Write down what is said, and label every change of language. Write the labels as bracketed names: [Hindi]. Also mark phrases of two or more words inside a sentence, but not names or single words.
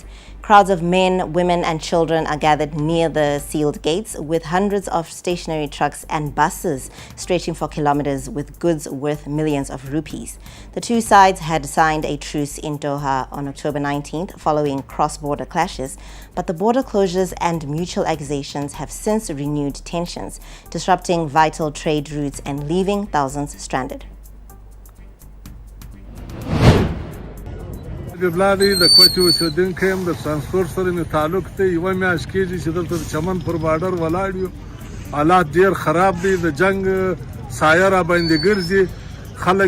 [English] Crowds of men, women and children are gathered near the sealed gates, with hundreds of stationary trucks and buses stretching for kilometers with goods worth millions of rupees. The two sides had signed a truce in Doha on October 19th following cross-border clashes, but the border closures and mutual accusations have since renewed tensions, disrupting vital trade routes and leaving thousands stranded. [Pashto] بلادي د کوټي اوسیدونکو هم د ترانسپورت سره مې تعلق دی یوه میاشت کېږي چې دلته د چمن پر بارډر ولاړ یو حالات ډېر خراب دي د جنګ سایه را باندې ګرځي خلک